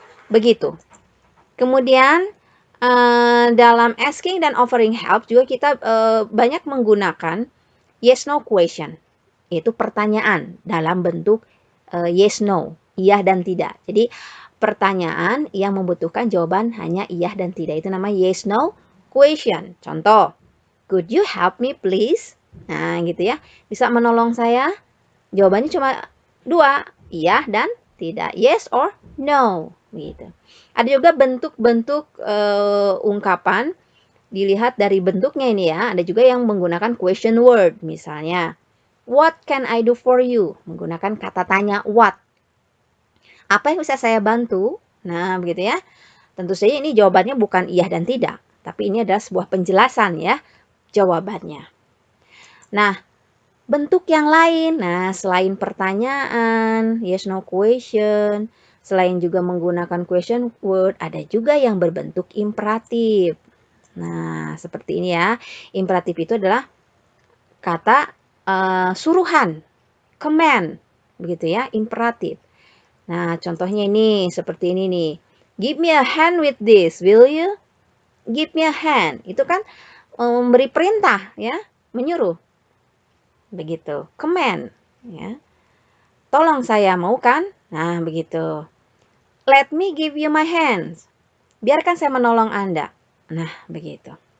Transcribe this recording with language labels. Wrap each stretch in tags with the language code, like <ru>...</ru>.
<id>Begitu. Kemudian dalam asking dan offering help juga kita banyak menggunakan yes no question. Yaitu pertanyaan dalam bentuk yes no, iya dan tidak. Jadi pertanyaan yang membutuhkan jawaban hanya iya dan tidak, itu namanya yes no question.</id> <en>Contoh, could you help me please?</en> <id>Nah gitu ya, bisa menolong saya? Jawabannya cuma dua, iya dan tidak, yes or no gitu. Ada juga bentuk-bentuk ungkapan, dilihat dari bentuknya ini ya. Ada juga yang menggunakan question word, misalnya</id> <en>what can I do for you?</en> <id>Menggunakan kata tanya what. Apa yang bisa saya bantu? Nah, begitu ya. Tentu saja ini jawabannya bukan iya dan tidak, tapi ini adalah sebuah penjelasan ya jawabannya. Nah, bentuk yang lain, nah selain pertanyaan, yes no question, selain juga menggunakan question word, ada juga yang berbentuk imperatif. Nah, seperti ini ya. Imperatif itu adalah kata suruhan, command, begitu ya, imperatif. Nah, contohnya ini, seperti ini nih.</id> <en>Give me a hand with this, will you? Give me a hand.</en> <id>Itu kan memberi perintah, ya, menyuruh. Begitu, command, ya. Tolong saya, mau kan? Nah, begitu.</id> <en>Let me give you my hands.</en> <id>Biarkan saya menolong Anda. Nah, begitu.</id>